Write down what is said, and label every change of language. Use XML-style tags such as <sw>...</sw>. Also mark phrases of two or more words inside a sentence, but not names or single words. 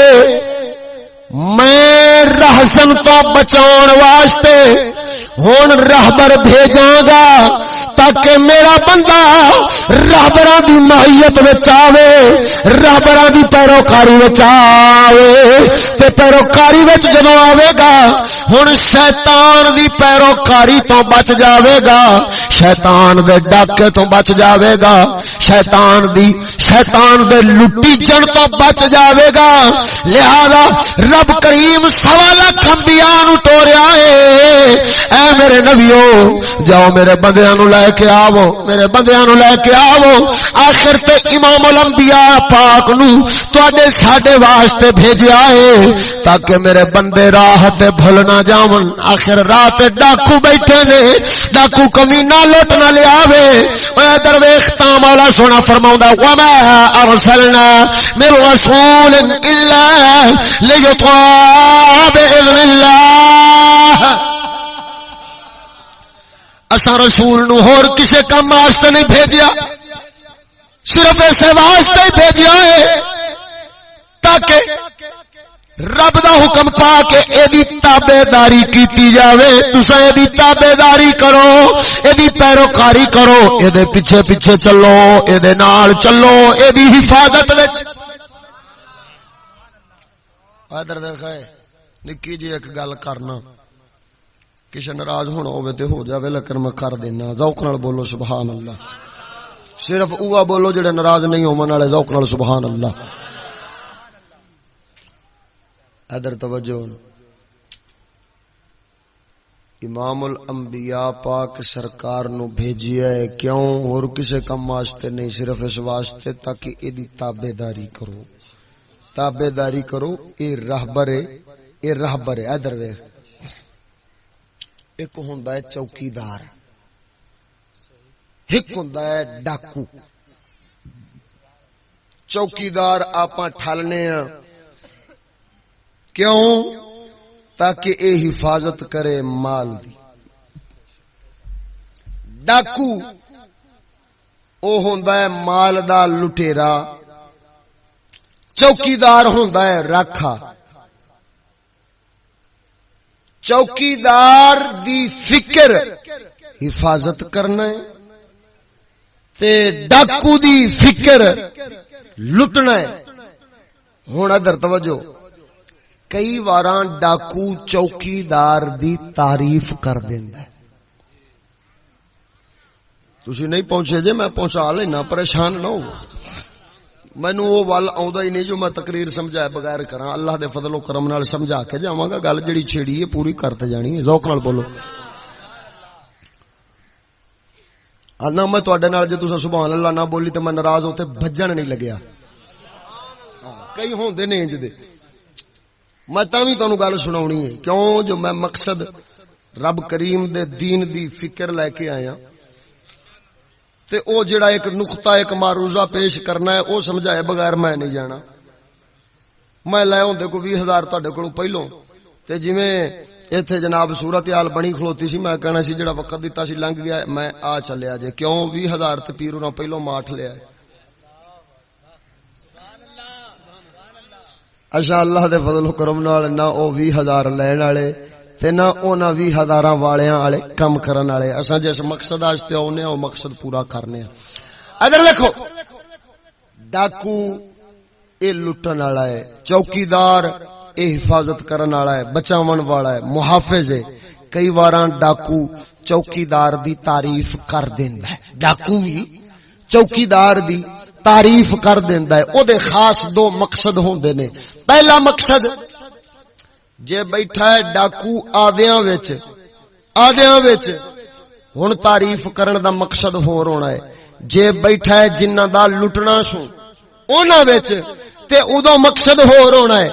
<pa>میں رہزن تو بچاؤن واسطے ہون راہبر بھیجاں گا تاکہ میرا بندہ راہبراں دی معیت وچ آوے، راہبراں دی پیروکاری وچ آوے تے پیروکاری وچ جدوں آوے گا ہن شیطان دی پیروکاری تو بچ جاوے گا، شیطان دے ڈاکے تو بچ جاوے گا، شیطان دے لٹی جن تو بچ جاوے گا۔ لہذا رب کریم 1.25 لاکھ انبیاء نو ٹوریا ہے، اے میرے نبیو جاؤ میرے بندیاں نو لے کے آو، میرے بندیاں نو لے کے آو، آخر تے امام الانبیاء پاک نو تواڈے ساڈے واسطے بھیجیا ہے تاکہ میرے بندے راہ تے بھول نہ جاون۔ آخر رات ڈاکو بیٹھے نے، ڈاکو کمینہ لوٹ نہ لے آوے۔ اے درویش تا مولا سونا فرماوندا</pa> <ar>وما ارسلنا من رسول الا لیطاع باذن اللہ،</ar> <pa>اساں رسول نو ہور کسے کام واسطے نہیں بھیجیا، صرف اسے واسطے بھیجیا ہے تاکہ رب دا حکم پا کے ایدی تابعداری کیتی جاوے. تساں ایدی تابعداری کرو، ایدی پیروکاری کرو، ایدے پیچھے پیچھے چلو، ایدے نال چلو، ایدی حفاظت وچ. ادھر ویکھے نکی جی ایک گل کرنا، کسے ناراض ہونا ہوے تے ہو جاوے، لیکن میں کر دینا. ذوق نال بولو</pa> <ar>سبحان اللہ.</ar> <pa>صرف اوہ بولو جڑے ناراض نہیں ہون والے، ذوق نال</pa> <ar>سبحان اللہ.</ar> <pa>ادھر توجہ. امام الانبیاء پاک سرکار نو بھیجیا ہے کیوں؟ اور کسے کم واسطے نہیں، صرف اس واسطے تاکہ ایدی تابعداری کرو. تابعداری کرو. اے راہبر ہے، اے راہبر ہے. ادھر ویکھ، ایک ہوندا ہے چوکیدار، ایک ہوندا ہے ڈاکو. چوکیدار آپاں ٹھلنے ہاں کیوں؟ تاکہ اے حفاظت کرے مال دی. ڈاکو او ہوندا ہے مال دا لٹیرا، چوکیدار ہوندا ہے راکھا. چوکیدار دی فکر حفاظت کرنا ہے تے ڈاکو دی فکر لٹنا ہے. ہن ادھر توجہ. کئی واراں ڈاکو چوکیدار دی تعریف کر دیندا ہے. تسی نہیں پہنچے جے میں پہنچا لینا، پریشان نہ ہو. مینوں وہ ول آوندا ہی نہیں جو میں تقریر سمجھائے بغیر کراں. اللہ دے فضل و کرم نال سمجھا کے جاواں گا. گل جڑی چھیڑی ہے پوری کرتے جانی ہے. ذوق نال بولو. انا میں تواڈے نال جے تساں</pa> <ar>سبحان اللہ</ar> <pa>نہ بولی تے میں ناراض ہوتے بھجن نہیں لگیا. کئی ہوندے نے انج دے. میں تاں وی تانوں گل سناونی ہے کیوں؟ جو میں مقصد رب کریم دے دین دی فکر لے کے آیا تے او جڑا ایک نقطہ ایک معروضہ پیش کرنا ہے او سمجھائے بغیر میں نہیں جانا. میں لے ہوندے کو 20,000 تہاڈے کولوں پہلوں تے جویں ایتھے جناب صورتحال بنی کھلوتی سی، میں کہنا سی جڑا وقت دتا سی لنگ گیا، میں آ چلیا جے. کیوں 20,000 تے پیر انہاں پہلوں ماٹھ لیا. اچھا اللہ دے فضل و کرم نال نہ او 20,000 لین والے تے نہ انہاں 20,000 والیاں والے کم کرن والے. اساں جس مقصد واسطے اونے او مقصد پورا کرنے. ادھر دیکھو، ڈاکو اے لٹن والا ہے، چوکیدار اے حفاظت کرن والا ہے، بچاون والا ہے، محافظ ہے. کئی واراں ڈاکو چوکیدار دی تعریف کر دیندا ہے. ڈاکو بھی چوکیدار دی تعریف کر دیندا ہے. او دے خاص دو مقصد ہوندے نے. پہلا مقصد، جے بیٹھا ہے ڈاکو آدیاں وچ ہن تعریف کرن دا مقصد ہور ہونا ہے. جے بیٹھا ہے جنہاں دا لٹنا سو انہاں وچ تے اودوں مقصد ہور ہونا ہے.</pa>